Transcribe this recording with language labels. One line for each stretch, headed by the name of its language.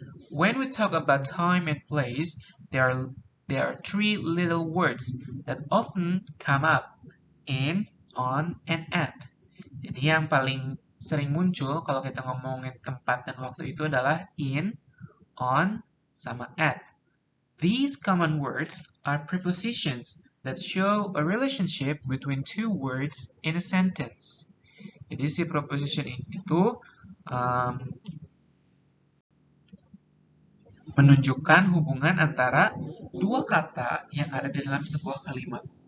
English: When we talk about time and place, there are 3 little words that often come up: in, on, and at.
Indonesian: Jadi yang paling sering muncul kalau kita ngomongin tempat dan waktu itu adalah in, on, sama at.
English: These common words are prepositions that show a relationship between 2 words in a sentence.
Indonesian: Jadi si preposition itu menunjukkan hubungan antara 2 kata yang ada di dalam sebuah kalimat.